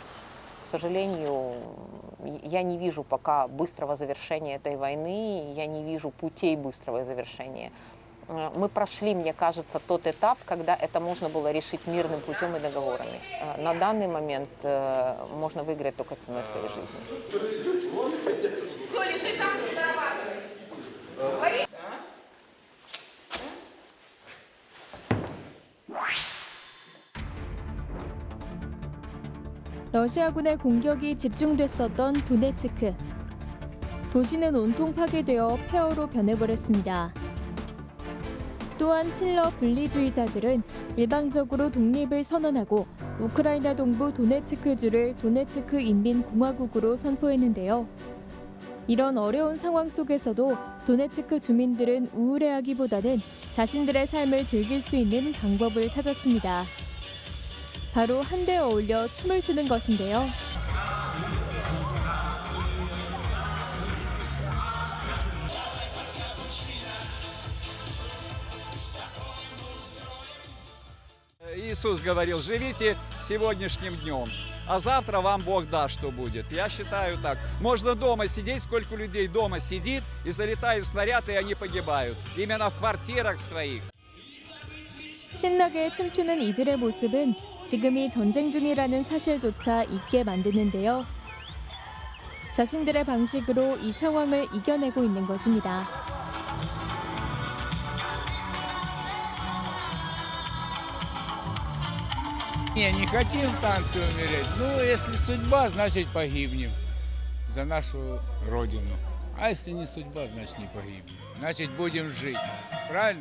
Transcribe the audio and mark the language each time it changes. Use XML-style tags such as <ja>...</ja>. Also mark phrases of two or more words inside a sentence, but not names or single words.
<ru>К сожалению, я не вижу пока быстрого завершения этой войны, я не вижу путей быстрого завершения. Мы прошли, мне кажется, тот этап, когда это можно было решить мирным путем и договорами. На данный момент можно выиграть только ценой своей жизни. Все, лежи там, зарабатывай.</ru> <ko>러시아군의 공격이 집중됐었던 도네츠크. 도시는 온통 파괴되어 폐허로 변해버렸습니다. 또한 칠러 분리주의자들은 일방적으로 독립을 선언하고 우크라이나 동부 도네츠크주를 도네츠크 인민공화국으로 선포했는데요. 이런 어려운 상황 속에서도 도네츠크 주민들은 우울해하기보다는 자신들의 삶을 즐길 수 있는 방법을 찾았습니다. 바로 한데 어울려 춤을 추는 것인데요.</ko> <ru>Иисус говорил: живите сегодняшним днем, а завтра вам Бог даст, что будет. Я считаю так. Можно дома сидеть, сколько людей дома сидит, и залетают снаряды, и они погибают. Именно в квартирах своих.</ru> <ko>신나게 춤추는 이들의 모습은 지금이 전쟁 중이라는 사실조차 잊게 만드는데요. 자신들의 방식으로 이 상황을 이겨내고 있는 것입니다.</ko> <ru>Не хотим в танце умереть. Ну, если судьба, значит погибнем за нашу Родину. А если не судьба, значит не погибнем. Значит будем жить. Правильно?</ru>